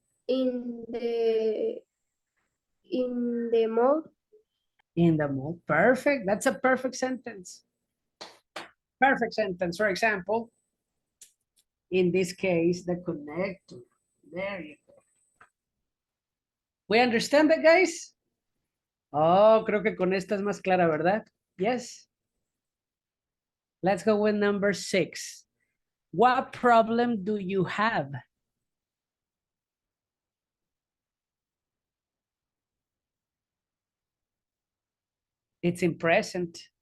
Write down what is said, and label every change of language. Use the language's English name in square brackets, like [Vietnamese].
[English] in the mall. In the mall. Perfect. That's a perfect sentence. Perfect sentence. For example, in this case, the connector. There you go. We understand that, guys? [Spanish] Oh, creo que con esta es más clara, ¿verdad? [English] Yes. Let's go with number 6. What problem do you have? It's in present.